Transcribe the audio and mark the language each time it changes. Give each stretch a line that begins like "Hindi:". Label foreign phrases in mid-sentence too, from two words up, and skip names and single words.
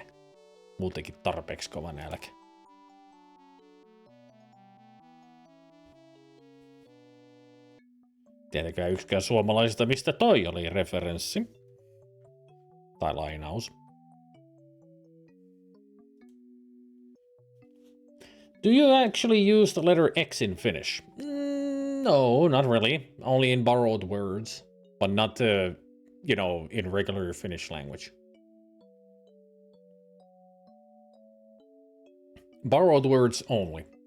Finnish: Muutenkin tarpeeksi kova nälkä. Tietenkään yksikään suomalaisista, mistä toi oli referenssi. Tai lainaus.
English: Do you actually use the letter X in Finnish? No, not really. Only in borrowed words, but not, you know, in regular Finnish language. Borrowed words only.